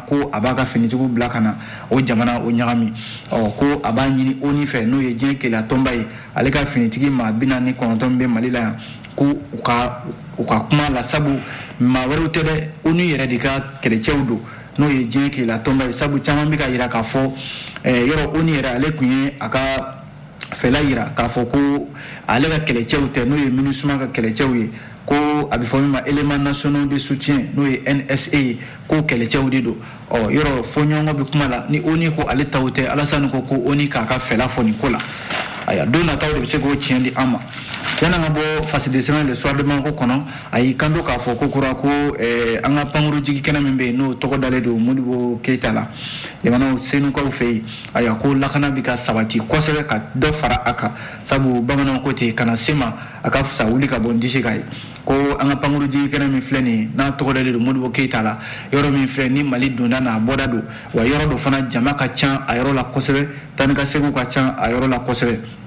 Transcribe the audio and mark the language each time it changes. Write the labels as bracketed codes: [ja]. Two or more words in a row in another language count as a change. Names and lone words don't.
[bm] ko a b'a ka finitigiw bila ka na o jamana o ɲagami ko a b'a ɲini ONU fɛ n'o ye diɲɛ kelenya tɔnba ye ale ka finitigi maa 49 bɛ Mali la yan ko u ka kuma la sabu maa wɛrɛw tɛ dɛ ONU yɛrɛ de ka kɛlɛcɛw don n'o ye diɲɛ kelenya tɔnba ye sabu caman bɛ ka jira k'a fɔ yɔrɔ ONU yɛrɛ ale tun ye a ka fɛla jira k'a fɔ ko ale ka kɛlɛcɛw tɛ n'o ye MINUSMA ka kɛlɛcɛw ye ko a bɛ fɔ min ma [fr] éléments nationaux de soutien [bm] n'o ye NSA ye ko kɛlɛcɛw de don yɔrɔ fɔɲɔgɔnkɔ bɛ kuma la ni ONU ko ale taw tɛ Alassane ko ONU k'a ka fɛla fɔ nin ko la aya don nataw de bɛ se k'o tiɲɛ di an ma yanni an ka bɔ [fr] face de semaine le [bm] soir de manko kɔnɔ a y'i kanto k'a fɔ ko kura ko an ka pankuru jigi kɛnɛ min bɛ yen n'o tɔgɔ dalen don Modibo Keyita la jamanaw senukaw fɛ yen aya ko lakana bɛ ka sabati kosɛbɛ ka dɔ fara a kan sabu bamananw ko ten kana se ma a ka fisa wuli ka bɔ n disi kan ye ko an ka pankuru jigi kɛnɛ min filɛ nin ye n'a tɔgɔ dalen don Modibo Keyita la yɔrɔ min filɛ ni Mali donda n'a bɔda don wa yɔrɔ dɔ fana jama ka ca a yɔrɔ la kosɛbɛ tani ka seginw ka ca a yɔrɔ la kosɛbɛ